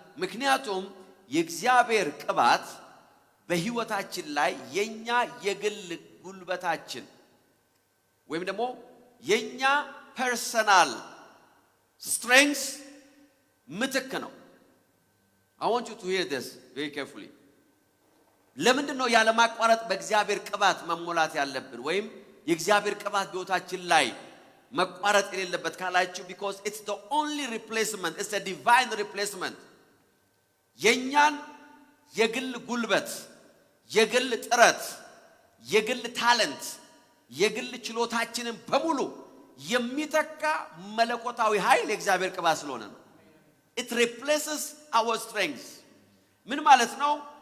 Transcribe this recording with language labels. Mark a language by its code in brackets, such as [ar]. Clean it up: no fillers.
[am] ምክንያቱም የእግዚአብሔር ቅባት በሕይወታችን ላይ የኛ የግል ጉልበታችን ወይም ደግሞ የኛ [en] ፐርሰናል ስትሬንግዝ [am] ምትክ ነው። [en] I want you to hear this very carefully. [am] ለምንድን ነው ያለ ማቋረጥ በእግዚአብሔር ቅባት መሞላት ያለብን ወይም የእግዚአብሔር ቅባት በሕይወታችን ላይ መቋረጥ የሌለበት ካላችሁ? [en] because it's the only replacement, it's a divine replacement. [am] የኛን የግል ጉልበት የግል ጥረት የግል ታለንት የግል ችሎታችንን በሙሉ የሚተካ መለኮታዊ ኃይል የእግዚአብሔር ቅባት ስለሆነ ነው። [en] it replaces our strength. [am] ምን ማለት ነው?